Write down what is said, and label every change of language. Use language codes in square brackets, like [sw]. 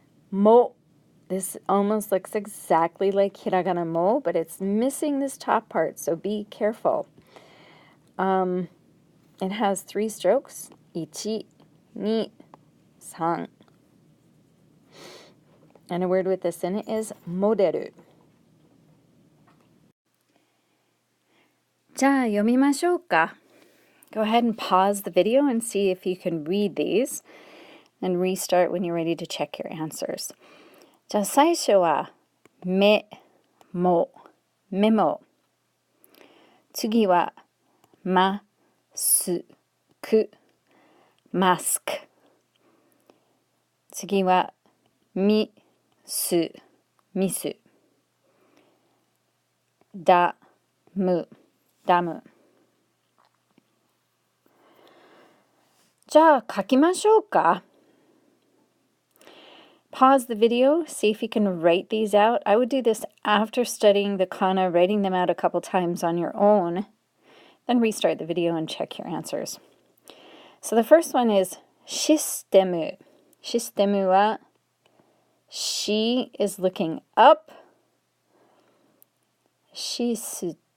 [en] Mo. This almost looks exactly like hiragana mo, but it's missing this top part, so be careful. It has 3 strokes, ichi, ni, san. And a word with this in it is moderu. [ja] じゃあ読みましょうか. [en] Go ahead and pause the video and see if you can read these, and restart when you're ready to check your answers. [ja] じゃあ最初はめも、メモ。次はますく、マスク。次はミス、ミス。ダム、ダム。じゃあ書きましょうか. [en] Pause the video, see if you can write these out. I would do this after studying the kana, writing them out a couple times on your own. Then restart the video and check your answers. So the first one is shistemu. Shistemu wa, she is looking up. Shisu